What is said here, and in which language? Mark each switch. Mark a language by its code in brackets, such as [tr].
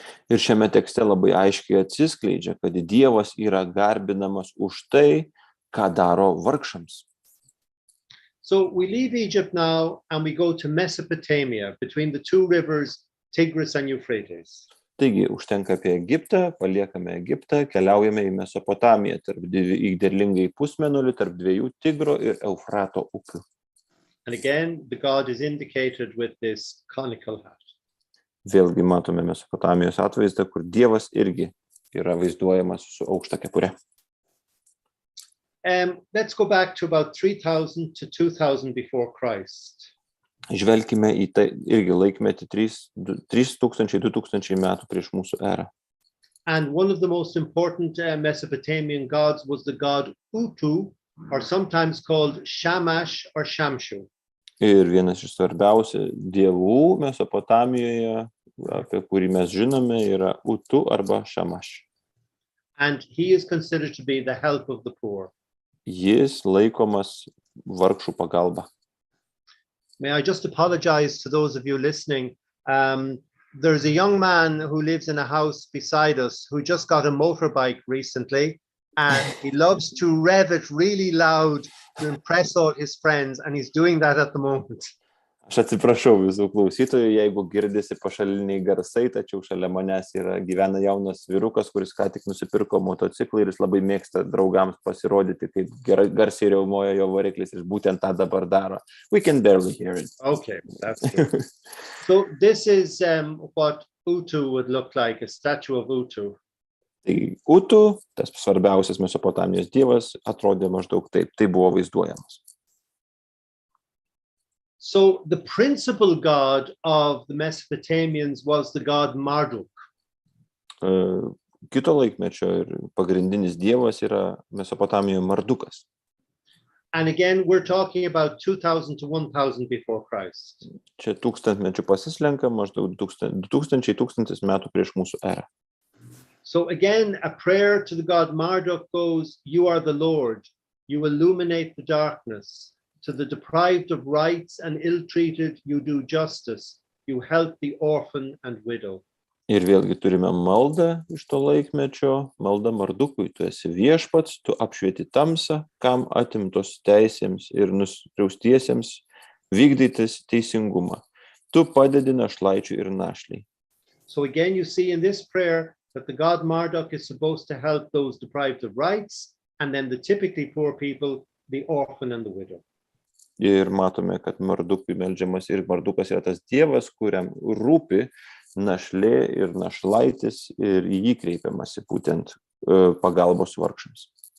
[lt] Ir šiame tekste labai aiškiai atsiskleidžia, kad Dievas yra garbinamas už tai, ką daro vargšams. [en] So we leave Egypt now and we go to Mesopotamia between the two rivers Tigris and Euphrates. [lt] Taigi, užtenka apie Egiptą, paliekame Egiptą, keliaujame į Mesopotamiją, į derlingąjį pusmėnulį tarp dviejų Tigro ir Eufrato upių. [en] And again, the God is indicated with this conical hat. [lt] Vėlgi matome Mesopotamijos atvaizdą, kur Dievas irgi yra vaizduojamas su aukšta kepure. [en] Let's go back to about 3000 to 2000 before Christ. [lt] Žvelkime į tai irgi laikmetį 3000-2000 metų prieš mūsų erą. [en] And one of the most important Mesopotamian gods was the god Utu, or sometimes called Shamash or Shamshu. [lt] Ir vienas iš svarbiausių dievų Mesopotamijoje, apie kurį mes žinome, yra Utu arba Shamash. [en] And he is considered to be the help of the poor. [lt] Jis laikomas vargšų pagalba. [en] May I just apologize to those of you listening. There's a young man who lives in a house beside us who just got a motorbike recently, and he loves to rev it really loud to impress all his friends, and he's doing that at the moment. [lt] Aš atsiprašau visų klausytojų, jeigu girdisi pašaliniai garsai, tačiau šalia manęs gyvena jaunas vyrukas, kuris ką tik nusipirko motociklą ir jis labai mėgsta draugams pasirodyti, kaip garsiai riaumoja jo variklis, ir būtent tą dabar daro. [en] We can barely hear it. Okay, that's good. So this is what Utu would look like, a statue of Utu. [lt] Tai Utu, tas svarbiausias Mesopotamijos dievas, atrodė maždaug taip, tai buvo vaizduojamas. [en] So the principal god of the Mesopotamians was the god Marduk. [lt] Kito laikmečio ir pagrindinis dievas yra Mesopotamijoje Mardukas. [en] And again, we're talking about 2000 to 1000 before Christ. [lt] Čia tūkstantmečių pasislenka, maždaug 2000 metų prieš mūsų erą. [en] So again, a prayer to the god Marduk goes, "You are the Lord, you illuminate the darkness. To the deprived of rights and ill-treated, you do justice. You help the orphan and widow." [lt] Ir vėlgi turime maldą iš to laikmečio, maldą Mardukui. Tu esi viešpats, tu apšvieti tamsą, kam atimtos teisėms ir nuskriaustiesiems vykdytis teisingumą. Tu padedi našlaičiui ir našliai. [en] So again, you see in this prayer that the god Marduk is supposed to help those deprived of rights, and then the typically poor people, the orphan and the widow. [lt] Ir matome, kad Mardukui meldžiamas ir Mardukas yra tas dievas, kuriam rūpi našlė ir našlaitis, ir į jį kreipiamasi būtent pagalbos vargšams.